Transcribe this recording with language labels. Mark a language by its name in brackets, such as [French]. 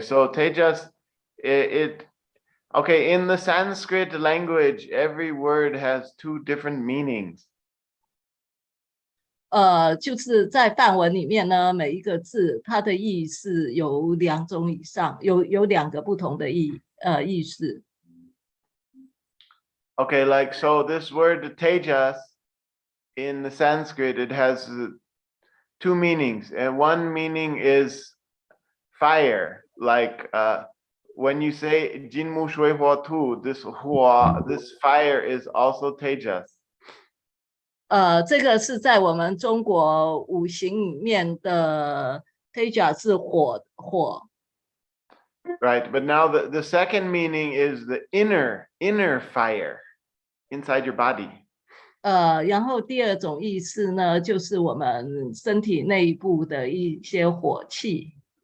[English] So Tejas, okay, in the Sanskrit language, every word has two different meanings. [Chinese] 就是在梵文里面呢，每一个字它的意思有2种以上，有2个不同的意思。 [English] Okay, like so this word Tejas in the Sanskrit, it has two meanings, and one meaning is fire, like when you say Jinmu Shui Hua Tu, this fire is also Tejas. [Chinese] 这个是在我们中国五行里面的 Teja 是火。 [English] Right, but now the second meaning is the inner fire inside your body. [Chinese] 然后第2种意思呢，就是我们身体内部的一些火气。